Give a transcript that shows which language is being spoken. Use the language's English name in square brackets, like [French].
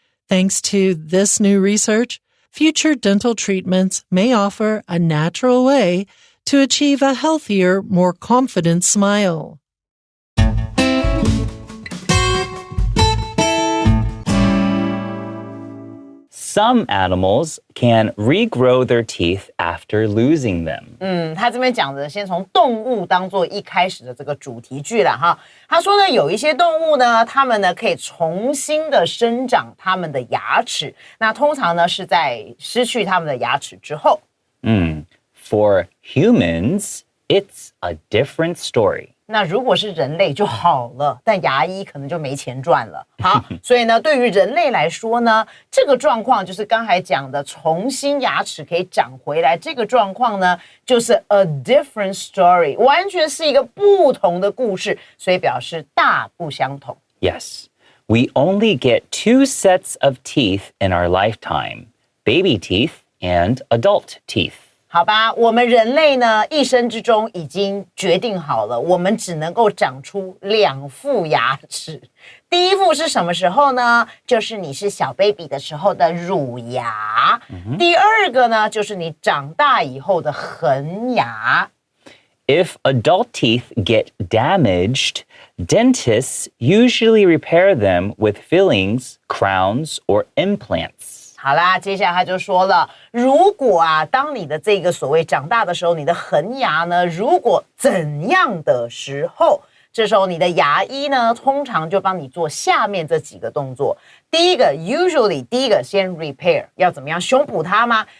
[English] Thanks to this new research, future dental treatments may offer a natural way to achieve a healthier, more confident smile. Some animals can regrow their teeth after losing them. [Chinese] 他这边讲的先从动物当做一开始的这个主题句了哈。他说呢，有一些动物呢，它们呢可以重新的生长它们的牙齿，那通常呢是在失去它们的牙齿之后。 [English] For humans, it's a different story. [Chinese] 那如果是人类就好了，但牙医可能就没钱赚了。好，所以呢，对于人类来说呢，这个状况就是刚才讲的重新牙齿可以长回来，这个状况呢，就是 [English] a different story， [Chinese] 完全是一个不同的故事，所以表示大不相同。 [English] Yes, we only get 2 sets of teeth in our lifetime, baby teeth and adult teeth. [Chinese] 好吧，我们人类呢一生之中已经决定好了，我们只能够长出2副牙齿。第一副是什么时候呢？就是你是小 baby 的时候的乳牙。第二个呢，就是你长大以后的恒牙。 [English] If adult teeth get damaged, dentists usually repair them with fillings, crowns, or implants. [Chinese] 好啦，接下来他就说了，如果当你的这个所谓长大的时候，你的恒牙呢，如果怎样的时候，这时候你的牙医呢，通常就帮你做下面这几个动作。第一个 usually 第一个先 repair， 要怎么样修补它吗？